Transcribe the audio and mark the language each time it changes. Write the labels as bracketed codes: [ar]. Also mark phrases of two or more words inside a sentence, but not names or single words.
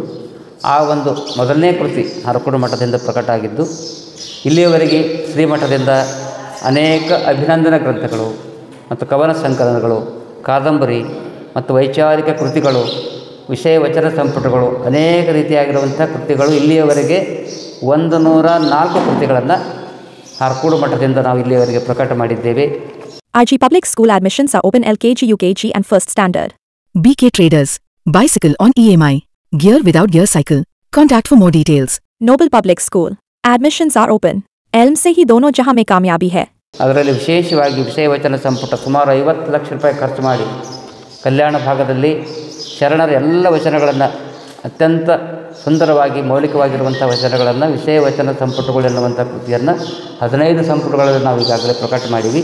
[kn] ಆ ಒಂದು ಮೊದಲನೇ ಕೃತಿ ಹಾರಕೂಡ ಮಠದಿಂದ ಪ್ರಕಟ ಆಗಿದ್ದು, ಇಲ್ಲಿಯವರೆಗೆ ಶ್ರೀಮಠದಿಂದ ಅನೇಕ ಅಭಿನಂದನಾ ಗ್ರಂಥಗಳು ಮತ್ತು ಕವನ ಸಂಕಲನಗಳು, ಕಾದಂಬರಿ ಮತ್ತು ವೈಚಾರಿಕ ಕೃತಿಗಳು, ವಿಷಯ ವಚನ ಸಂಪುಟಗಳು, ಅನೇಕ ರೀತಿಯಾಗಿರುವಂಥ ಕೃತಿಗಳು ಇಲ್ಲಿಯವರೆಗೆ 104 ಕೃತಿಗಳನ್ನು ಹಾರಕೂಡ ಮಠದಿಂದ ನಾವು ಇಲ್ಲಿಯವರೆಗೆ ಪ್ರಕಟ ಮಾಡಿದ್ದೇವೆ. [en] RG Public School admissions are open LKG, UKG and 1st standard. BK Traders. Bicycle on EMI. Gear without gear cycle. Contact for more details. Noble Public School. Admissions are open. [ur] علم سے ہی دونوں جہاں میں کامیابی ہے. [kn] ಅದರಲ್ಲಿ ವಿಶೇಷವಾಗಿ ವಿಷಯ ವಚನ ಸಂಪುಟ ಸುಮಾರು 50 ಲಕ್ಷ ರೂಪಾಯಿ ಖರ್ಚು ಮಾಡಿ ಕಲ್ಯಾಣ ಭಾಗದಲ್ಲಿ ಶರಣರ ಎಲ್ಲ ವಚನಗಳನ್ನು ಅತ್ಯಂತ ಸುಂದರವಾಗಿ ಮೌಲಿಕವಾಗಿರುವಂಥ ವಚನಗಳನ್ನು ವಿಷಯ ವಚನ ಸಂಪುಟಗಳು ಎನ್ನುವಂಥ ಕೃತಿಯನ್ನು 15 ಸಂಪುಟಗಳಲ್ಲಿ ನಾವು ಈಗಾಗಲೇ ಪ್ರಕಟ ಮಾಡಿವಿ.